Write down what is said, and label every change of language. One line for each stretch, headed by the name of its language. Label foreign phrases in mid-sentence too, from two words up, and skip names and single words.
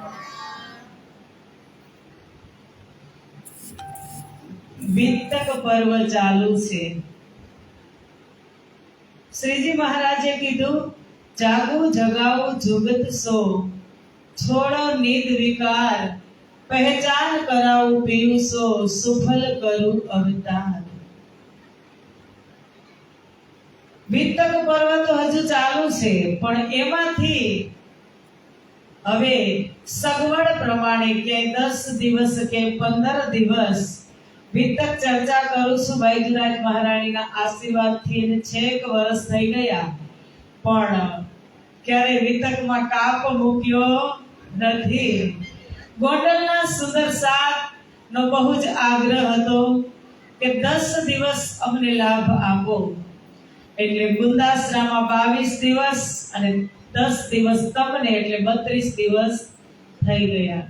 Gujarati: વિતક પર્વ ચાલુ છે।
Hindi: શ્રીજી
Gujarati: મહારાજે કીધું
Hindi: जागो जगावो जुगत सो छोडो निद विकार पहचान कराऊ पीयूसो सुफल करू अवतार।
Gujarati: વિતક પર્વ તો હજુ ચાલુ છે પણ એમાંથી હવે સગવડ પ્રમાણે કે 10 દિવસ કે 15 દિવસ વિતક ચર્ચા કરું છું બૈજૂરાજ મહારાણીના આશીર્વાદથી ને 6 વર્ષ થઈ ગયા પણ ક્યારે વિતકમાં કાપ મૂક્યો નથી। ગોંડલના સુંદર સાથ નો બહુ જ આગ્રહ હતો કે 10 દિવસ અમને લાભ આપો એટલે ગુંદાસરામાં 22 દિવસ અને 10 દિવસ તમને એટલે 32 દિવસ થઈ ગયા.